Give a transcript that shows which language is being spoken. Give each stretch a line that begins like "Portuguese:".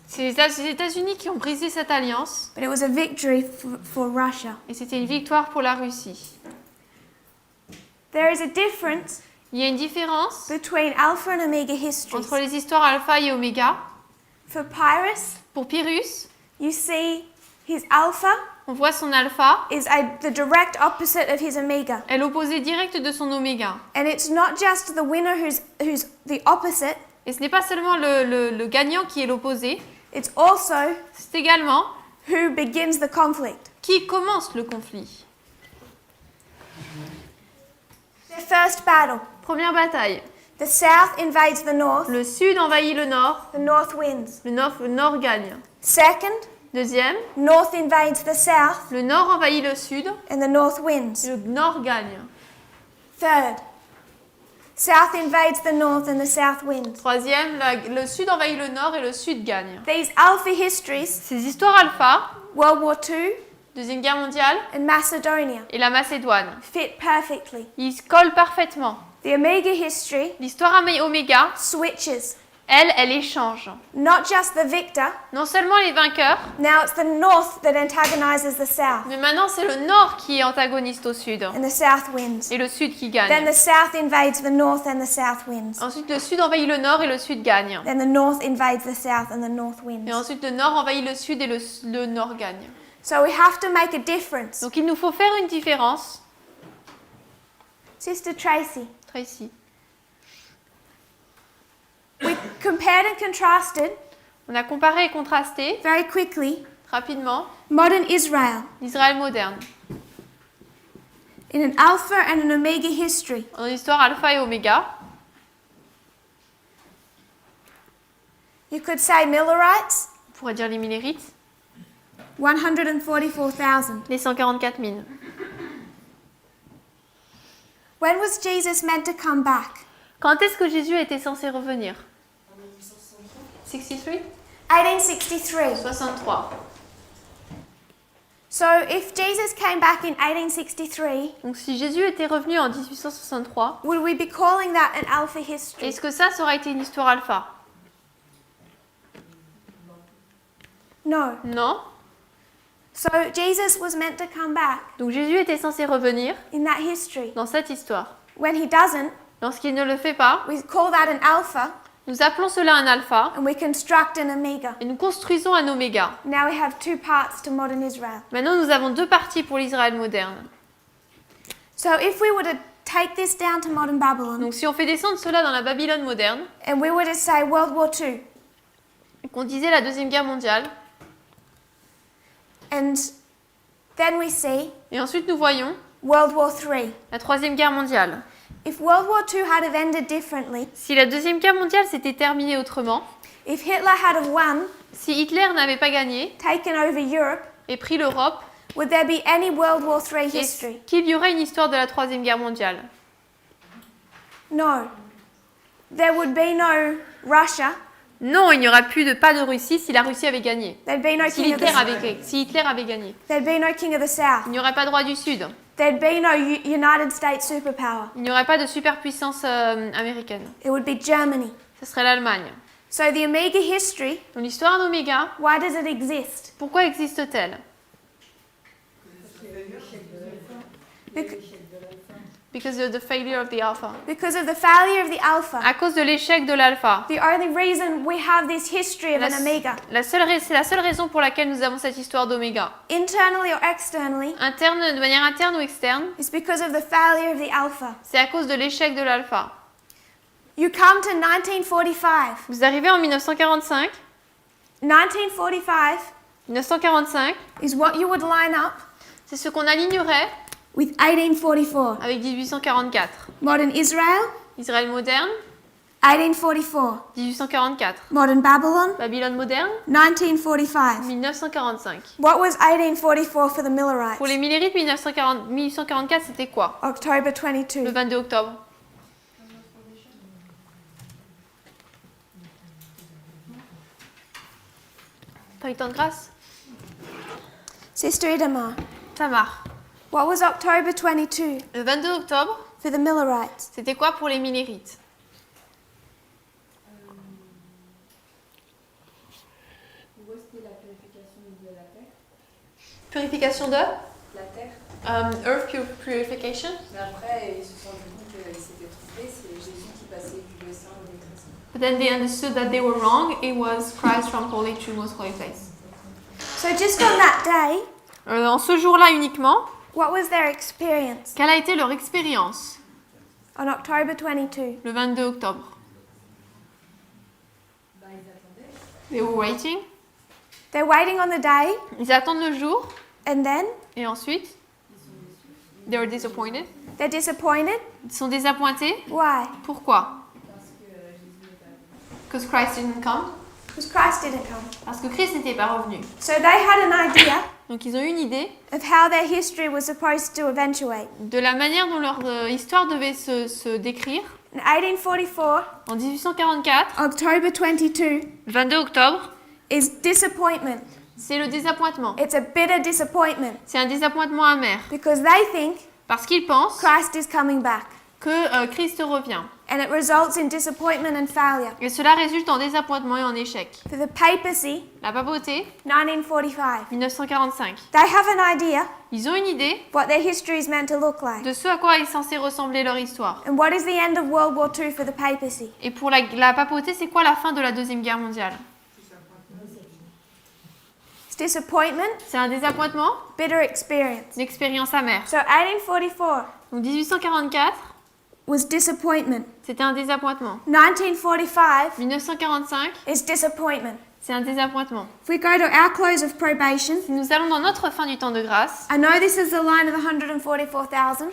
French: C'est les États-Unis qui ont brisé cette alliance
English: but it was a victory for Russia.
French: et c'était une victoire pour la Russie.
English: There is a difference
French: Il y a une différence
English: between Alpha and Omega histories.
French: entre les histoires alpha et oméga.
English: For Pyrrhus,
French: Pour Pyrrhus,
English: you see his alpha
French: on voit son alpha
English: is the direct opposite of his omega.
French: est l'opposé direct de son oméga.
English: And it's not just the winner who's the opposite,
French: Et ce n'est pas seulement le gagnant qui est l'opposé,
English: it's also
French: c'est également
English: who begins the conflict.
French: qui commence le conflit.
English: Their first battle.
French: Première bataille.
English: The south invades the north,
French: Le sud envahit le nord,
English: the north wins.
French: le nord gagne.
English: Second,
French: Deuxième,
English: north invades the south,
French: le nord envahit le sud,
English: and the north wins.
French: le nord gagne.
English: Third, south invades the north, and the south wins.
French: Troisième, le sud envahit le nord et le sud gagne.
English: These alpha histories,
French: Ces histoires alpha,
English: World War II
French: Deuxième Guerre mondiale
English: and Macedonia,
French: et la Macédoine,
English: fit perfectly.
French: ils se collent parfaitement.
English: The omega history
French: L'histoire oméga,
English: switches.
French: elle échange.
English: Not just the victor,
French: Non seulement les vainqueurs,
English: now it's the north that antagonizes the south,
French: mais maintenant c'est le nord qui est antagoniste au sud
English: and the south wins.
French: et le sud qui
English: Then
French: gagne.
English: the south invades the north, and the south wins.
French: Ensuite, le sud envahit le nord et le sud gagne.
English: Then the north invades the south, and the north
French: Et
English: wins.
French: ensuite, le nord envahit le sud et le nord gagne.
English: So we have to make a difference.
French: Donc, il nous faut faire une différence.
English: Sister Tracy,
French: Tracy.
English: we compared and contrasted
French: On a comparé et contrasté
English: very quickly
French: rapidement
English: modern Israel
French: l'Israël moderne.
English: in an alpha and an omega history.
French: En histoire alpha et oméga,
English: You could say Millerites,
French: on pourrait dire les Millérites,
English: 144,000.
French: les 144 000.
English: When was Jesus meant to come back?
French: Quand est-ce que Jésus était censé revenir?
English: 63? 1863. 63. So if Jesus came back in 1863,
French: Donc si Jésus était revenu en 1863,
English: would we be calling that an alpha history?
French: est-ce que ça aurait été une histoire alpha?
English: No.
French: Non.
English: So Jesus was meant to come back
French: Donc Jésus était censé revenir
English: in that history.
French: dans cette histoire.
English: When he doesn't,
French: Lorsqu'il ne le fait pas,
English: we call that an alpha
French: nous appelons cela un alpha
English: and we construct an omega.
French: et nous construisons un oméga.
English: Now we have two parts to modern Israel.
French: Maintenant, nous avons deux parties pour l'Israël moderne.
English: So if we were to take this down to modern Babylon
French: Donc si on fait descendre cela dans la Babylone moderne,
English: and we were to say World War II,
French: et qu'on disait la Deuxième Guerre mondiale,
English: and then we see
French: et ensuite nous voyons
English: World War III.
French: la Troisième Guerre mondiale.
English: If World War II had have ended differently,
French: Si la Deuxième Guerre mondiale s'était terminée autrement,
English: if Hitler had have won,
French: si Hitler n'avait pas gagné
English: taken over Europe,
French: et pris l'Europe,
English: would there be any World War III
French: est-ce
English: history?
French: qu'il y aurait une histoire de la Troisième Guerre mondiale?
English: No. There would be no Russia.
French: Non, il n'y aura pas de Russie si la Russie avait gagné.
English: There'd be no
French: Si
English: king of
French: Hitler avait gagné.
English: There'd be no king of the South.
French: Il n'y aurait pas de roi du Sud.
English: There'd be no United States superpower.
French: Il n'y aurait pas de superpuissance américaine.
English: It would be Germany.
French: Ce serait l'Allemagne.
English: So the Omega history,
French: Donc l'histoire d'Oméga,
English: why does it exist?
French: pourquoi existe-t-elle?
English: Because of the failure of the alpha. Because of the failure of the alpha.
French: À cause de l'échec de l'alpha.
English: The only reason we have this history of an omega,
French: C'est la seule raison pour laquelle nous avons cette histoire d'Oméga.
English: internally or externally,
French: De manière interne ou externe,
English: is because of the failure of the alpha.
French: c'est à cause de l'échec de l'alpha.
English: You come to 1945.
French: Vous arrivez en 1945.
English: 1945
French: 1945,
English: is what you would line up
French: c'est ce qu'on alignerait
English: with 1844.
French: avec 1844.
English: Modern Israel,
French: Israël moderne,
English: 1844.
French: 1844.
English: Modern Babylon,
French: Babylone moderne,
English: 1945.
French: 1945.
English: What was 1844 for the Millerites?
French: Pour les Millérites, 1844, c'était quoi?
English: October
French: Le 22. 22 octobre. Pas eu le temps de grâce?
English: Sister Idamar,
French: Tamar.
English: what was October 22
French: Le 22 octobre,
English: for the Millerites?
French: c'était quoi pour les Millérites? Où est-ce que la purification de la paix? Purification de? la terre.
English: Earth purification.
French: Mais après, ils se sont rendus compte qu'ils s'étaient trompés, c'est Jésus qui passait du lieu saint au lieu très saint.
English: But then they understood that they were wrong. It was Christ from holy to most holy place. So just on that day,
French: En ce jour-là uniquement,
English: what was their experience
French: quelle a été leur expérience
English: on October 22?
French: le 22 octobre? Bah, ils attendaient.
English: They were waiting. They're waiting on the day,
French: Ils attendent le jour
English: and then
French: et ensuite,
English: they were disappointed. they're disappointed.
French: Ils sont désappointés.
English: Why?
French: Pourquoi? Parce que Jésus n'est pas venu.
English: Because Christ didn't come. Because Christ didn't come.
French: Parce que Christ n'était pas revenu.
English: So they had an idea
French: Donc ils ont eu une idée
English: of how their history was supposed to eventuate.
French: de la manière dont leur histoire devait se décrire.
English: In 1844,
French: En 1844,
English: October 22
French: le 22 octobre,
English: is disappointment.
French: c'est le désappointement.
English: It's a bitter disappointment
French: C'est un désappointement amer.
English: because they think
French: Parce qu'ils pensent
English: Christ is coming back.
French: que Christ revient.
English: And it results in disappointment and failure.
French: Et cela résulte en désappointement et en échec.
English: For the papacy,
French: La papauté,
English: 1945,
French: 1945.
English: they have an idea
French: Ils ont une idée
English: what their history is meant to look like.
French: de ce à quoi est censée ressembler leur histoire.
English: And what is the end of World War II for the papacy?
French: Et pour la papauté, c'est quoi la fin de la Deuxième Guerre mondiale?
English: It's disappointment,
French: C'est un désappointement,
English: bitter experience.
French: une expérience amère.
English: So 1844
French: Donc 1844,
English: was disappointment.
French: c'était un désappointement.
English: 1945
French: 1945,
English: is disappointment.
French: c'est un désappointement.
English: If we go to our close of probation,
French: Si nous allons dans notre fin du temps de grâce,
English: I know this is the line of 144,000.